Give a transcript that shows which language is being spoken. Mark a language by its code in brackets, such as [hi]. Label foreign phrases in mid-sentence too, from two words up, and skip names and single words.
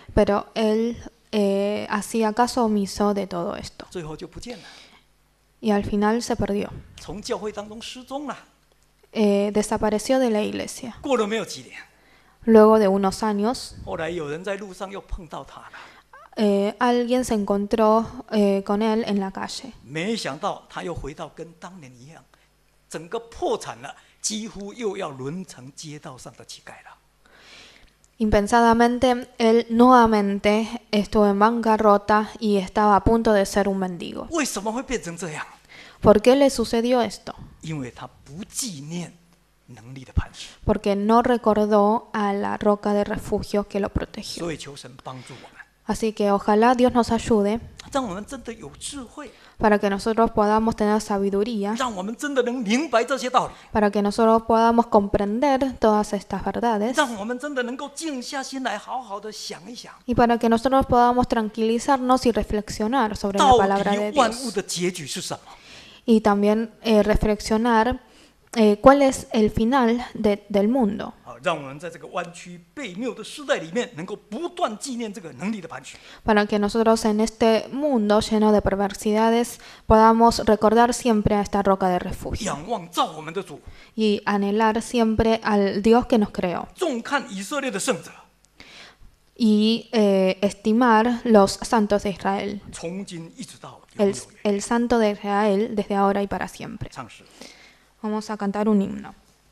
[es] Pero él hacía caso omiso de todo esto [zh] 最后就不见了， [es] y al final se perdió. [zh] 从教会当中失踪了。 [es] desapareció de la iglesia. [zh] 过了没有几年， [es] Luego de unos años, [zh] 后来有人在路上又碰到他了， [es] alguien se encontró con él en la calle. [zh] 没想到他又回到跟当年一样，整个破产了，几乎又要沦成街道上的乞丐了。 [es] Impensadamente, él nuevamente estuvo en bancarrota y estaba a punto de ser un mendigo. [zh] 为什么会变成这样？ [es] ¿Por qué le sucedió esto? [zh] 因为他不纪念能力的磐石。 [es] Porque no recordó a la roca de refugio que lo protegió. [zh] 所以求神帮助我们， [es] Así que ojalá Dios nos ayude [zh] 让我们真的有智慧， [es] para que nosotros podamos tener sabiduría, [zh] 让我们真的能明白这些道理， [es] para que nosotros podamos comprender todas estas verdades [zh] 让我们真的能够静下心来，好好的想一想， [es] y para que nosotros podamos tranquilizarnos y reflexionar sobre la [zh] 到 [es] palabra de [zh] 底万物 [es] Dios. [zh] 的结局是什么？ [es] Y también reflexionar cuál es el final del mundo. [zh] 好，让我们在这个弯曲悖谬的时代里面，能够不断纪念这个能力的磐石。 [es] Para que nosotros en este mundo lleno de perversidades podamos recordar siempre a esta roca de refugio [zh] 仰望造我们的主， [es] y anhelar siempre al Dios que nos creó [zh] 重看以色列的圣者， [es] y estimar los santos de Israel, [zh] 从今一直到永远。 [es] el santo de Israel desde ahora y para siempre. [zh] 唱诗。 [es] Vamos a cantar un himno.